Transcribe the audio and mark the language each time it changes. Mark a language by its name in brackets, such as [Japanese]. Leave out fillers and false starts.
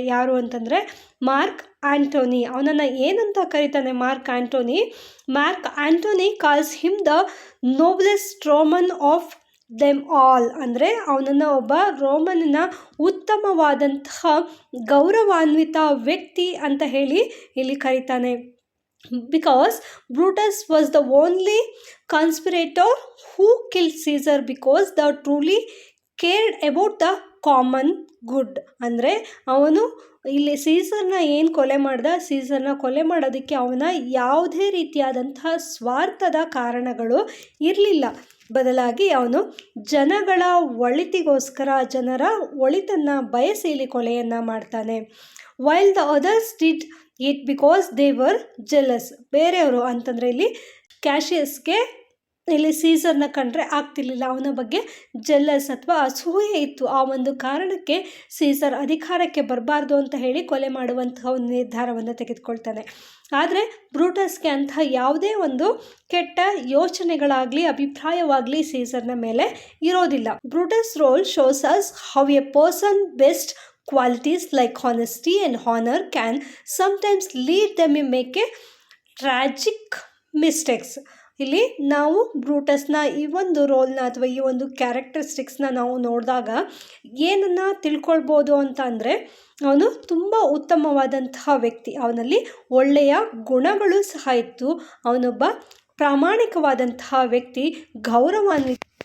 [Kannada] ಯಾರು ಅಂತಂದರೆ mark Antony. ಅವನನ್ನು ಏನಂತ ಕರೀತಾನೆ mark Antony [English] Calls him the noblest Roman of them all. [Kannada] ಅಂದರೆ ಅವನನ್ನು ಒಬ್ಬ ರೋಮನ್ನ ಉತ್ತಮವಾದಂತಹ ಗೌರವಾನ್ವಿತ ವ್ಯಕ್ತಿ ಅಂತ ಹೇಳಿ ಇಲ್ಲಿ ಕರೀತಾನೆ. [English] Because Brutus was the only conspirator who killed Caesar because they truly cared about the common good. [Kannada] ಅಂದರೆ ಅವನು ಇಲ್ಲಿ ಸೀಸರ್ನ ಏನು ಕೊಲೆ ಮಾಡೋದಕ್ಕೆ ಅವನ ಯಾವುದೇ ರೀತಿಯಾದಂತಹ ಸ್ವಾರ್ಥದ ಕಾರಣಗಳು ಇರಲಿಲ್ಲ. ಬದಲಾಗಿ ಅವನು ಜನಗಳ ಒಳಿತಿಗೋಸ್ಕರ, ಜನರ ಒಳಿತನ್ನು ಬಯಸಿ ಇಲ್ಲಿ ಕೊಲೆಯನ್ನು ಮಾಡ್ತಾನೆ. [English] While the others did it because they were jealous. [Kannada] ಬೇರೆಯವರು ಅಂತಂದರೆ ಇಲ್ಲಿ ಕ್ಯಾಶಿಯಸ್ಗೆ ಇಲ್ಲಿ ಸೀಸರ್ನ ಕಂಡ್ರೆ ಆಗ್ತಿರ್ಲಿಲ್ಲ, ಅವನ ಬಗ್ಗೆ ಜೆಲಸ್ ಅಥವಾ ಅಸೂಯೆ ಇತ್ತು. ಆ ಒಂದು ಕಾರಣಕ್ಕೆ ಸೀಸರ್ ಅಧಿಕಾರಕ್ಕೆ ಬರಬಾರ್ದು ಅಂತ ಹೇಳಿ ಕೊಲೆ ಮಾಡುವಂತಹ ಒಂದು ನಿರ್ಧಾರವನ್ನು ತೆಗೆದುಕೊಳ್ತಾನೆ. ಆದರೆ ಬ್ರೂಟಸ್ಗೆ ಅಂಥ ಯಾವುದೇ ಒಂದು ಕೆಟ್ಟ ಯೋಚನೆಗಳಾಗಲಿ ಅಭಿಪ್ರಾಯವಾಗಲಿ ಸೀಸರ್ನ ಮೇಲೆ ಇರೋದಿಲ್ಲ. [English] Brutus role shows us how a person best qualities like honesty and honor can sometimes lead them to make a tragic mistakes. [Kannada] ಇಲ್ಲಿ ನಾವು ಬ್ರೂಟಸ್ನ ಈ ಒಂದು ರೋಲ್ನ ಅಥವಾ ಈ ಒಂದು ಕ್ಯಾರೆಕ್ಟರಿಸ್ಟಿಕ್ಸ್ನ ನಾವು ನೋಡಿದಾಗ ಏನನ್ನು ತಿಳ್ಕೊಳ್ಬೋದು ಅಂತ ಅಂದರೆ, ಅವನು ತುಂಬ ಉತ್ತಮವಾದಂತಹ ವ್ಯಕ್ತಿ, ಅವನಲ್ಲಿ ಒಳ್ಳೆಯ ಗುಣಗಳು ಸಹ ಇತ್ತು, ಅವನೊಬ್ಬ ಪ್ರಾಮಾಣಿಕವಾದಂತಹ ವ್ಯಕ್ತಿ, ಗೌರವಾನ್ವಿತ.